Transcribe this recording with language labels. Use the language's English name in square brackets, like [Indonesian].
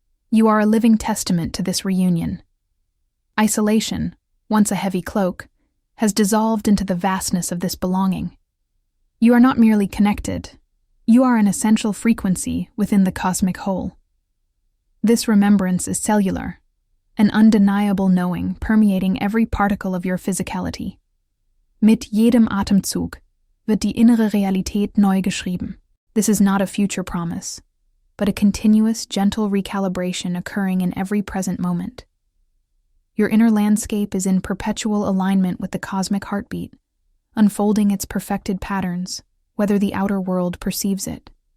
[English] You are a living testament to this reunion. Isolation, once a heavy cloak, has dissolved into the vastness of this belonging. You are not merely connected, you are an essential frequency within the cosmic whole. This remembrance is cellular, an undeniable knowing permeating every particle of your physicality. [German] Mit jedem Atemzug wird die innere Realität neu geschrieben. [English] This is not a future promise, but a continuous, gentle recalibration occurring in every present moment. Your inner landscape is in perpetual alignment with the cosmic heartbeat, unfolding its perfected patterns, whether the outer world perceives it.